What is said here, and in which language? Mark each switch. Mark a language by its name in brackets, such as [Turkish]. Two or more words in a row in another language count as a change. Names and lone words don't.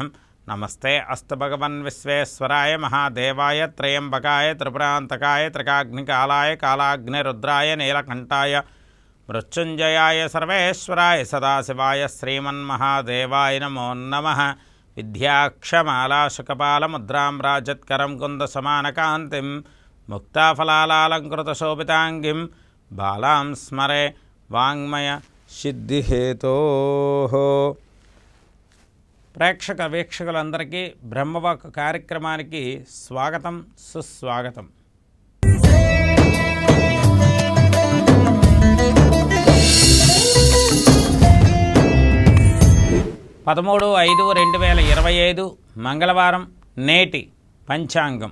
[Sanskrit] नमस्ते अस्तु भगवन् विश्वेश्वराय महादेवाय त्र्यम्बकाय त्रिपुरान्तकाय त्रिकाग्निकालाय कालाग्निरुद्राय नीलकण्ठाय मृत्युञ्जयाय सर्वेश्वराय सदाशिवाय श्रीमन्महादेवाय नमो नमः। विद्याक्षमालाशुकपालमुद्रां राजत्करं कुन्दसमानकान्तिं मुक्ताफलालङ्कृतशोभिताङ्गिं बालां स्मरे वाङ्मय సిద్ధిహేతోః. [Telugu] ప్రేక్షక వీక్షకులందరికీ బ్రహ్మవాక్ కార్యక్రమానికి స్వాగతం సుస్వాగతం. పదమూడు 5/2025 మంగళవారం నేటి పంచాంగం.